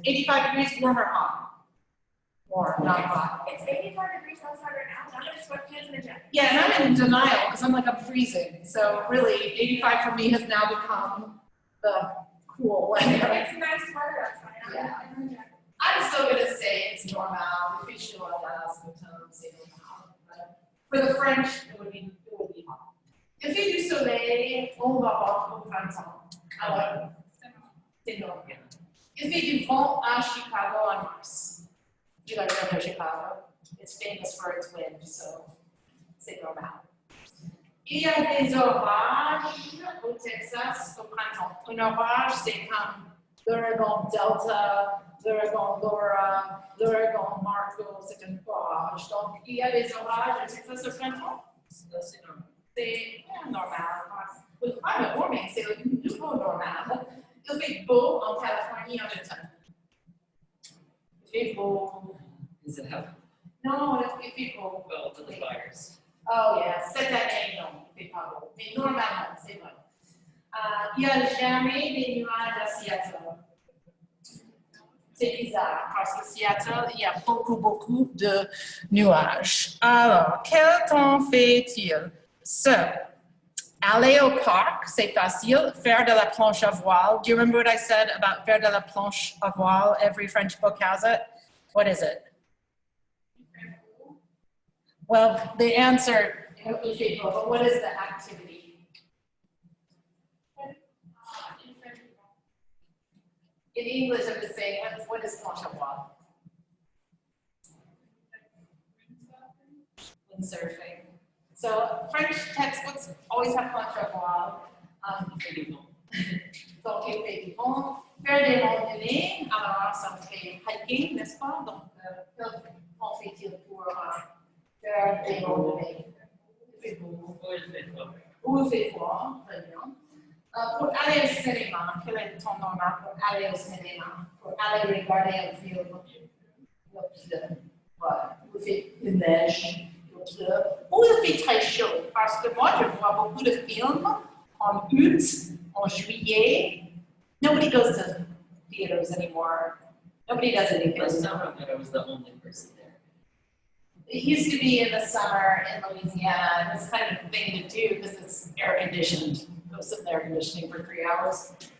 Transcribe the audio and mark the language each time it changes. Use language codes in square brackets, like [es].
[en] 85 degrees, warm or hot? Warm, not hot. It's 84 degrees outside right now, I'm in sweatpants and a jacket. Yeah, and I'm in denial because I'm like, I'm freezing. So really, 85 for me has now become the cool weather. It's nice weather outside, I'm in a jacket. I'm still gonna say it's normal. If it's [fr] chaud à Dallas, c'est normal. [en] But for the French, it would be hot. [fr] Il fait du soleil, on va voir au printemps. Alors, c'est normal. Il fait du vent à Chicago en mars. [en] You gotta go to Chicago. It's famous for its wind, so [fr] c'est normal. Il y a des orages au Texas au printemps. Un orage, c'est comme l'ouragan Delta, l'ouragan Laura, l'ouragan Marco, c'est un orage. Donc, il y a des orages au Texas au printemps. C'est normal. C'est normal. [en] With climate warming, [fr] c'est le nouveau normal. Il fait beau en Californie en automne. Il fait beau. [en] Is it how? [fr] Non, il fait beau. [en] Well, to the fires. Oh, yeah, [fr] cette année, non, il fait pas beau. Mais normalement, c'est vrai. Il n'y a jamais des nuages à Seattle. C'est bizarre, parce que Seattle, il y a beaucoup de nuages. Alors, quel temps fait-il? Aller au parc, c'est facile. Faire de la planche à voile. [en] Do you remember what I said about [fr] faire de la planche à voile? [en] Every French book has it. What is it? Well, the answer, but what is the activity? In English, I'm just saying, what is planche à voile? Windsurfing. So French textbooks always have planche à voile. [fr] Donc, il fait du vent. Faire des randonnées, alors ça fait hiking, n'est-ce pas? Donc, comment fait-il pour faire des randonnées? Il fait beau. Ou il fait froid, très bien. Pour aller au cinéma, quel est le temps normal pour aller au cinéma? Pour aller regarder un film, il pleut. Voilà. Il fait de neige, il pleut. Ou il fait très chaud, parce que moi, je vois beaucoup de films en août, en juillet. [en] Nobody goes to theaters anymore. Nobody does anything. First summer that I was the only person there. It used to be in the summer in Louisiana. It's kind of a thing to do because it's air conditioned. Go sit in air conditioning for 3 hours.